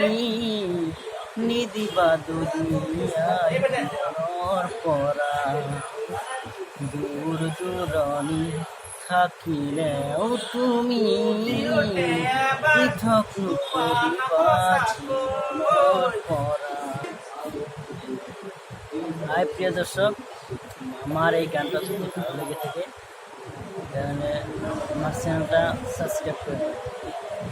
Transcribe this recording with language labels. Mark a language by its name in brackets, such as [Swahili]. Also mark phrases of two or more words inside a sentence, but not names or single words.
[Assamese] নিদিবা দুরিয়াই মনৰ পৰা দূৰ দূৰণি থাকিলেও তুমি পৃথক নকৰিবা জীৱনৰ পৰা। [Bangla] হাই প্রিয় দর্শক, আমার এই গানটা যদি ভালো লেগে থাকে তাহলে আমার চ্যানেলটা সাবস্ক্রাইব করে